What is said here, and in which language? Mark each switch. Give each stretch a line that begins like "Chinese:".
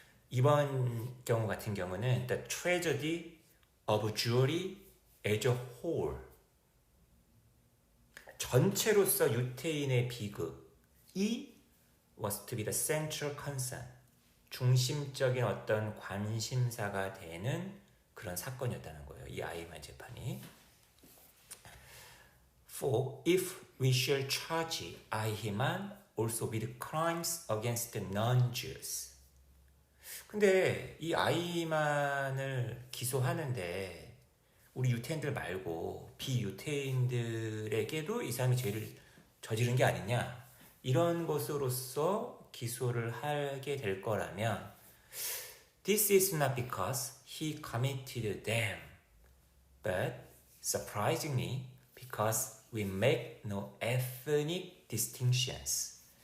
Korean: 이번 경우 같은 경우는
English: The Tragedy of Jewry as a Whole,
Korean: 전체로서 유태인의 비극이
English: was to be the central concern,
Korean: 중심적인 어떤 관심사가 되는 그런 사건이었다는 거예요. 이 아이만 재판이.
English: For if we shall charge Ahiman also with crimes against the non-Jews,
Korean: 근데 이 아이만을 기소하는데 우리 유태인들 말고 비유태인들에게도 이 사람이 죄를 저지른 게 아니냐, 이런 것으로서 기소를 하게 될 거라면
English: This is not because he committed them, but surprisingly because we make no ethnic distinctions.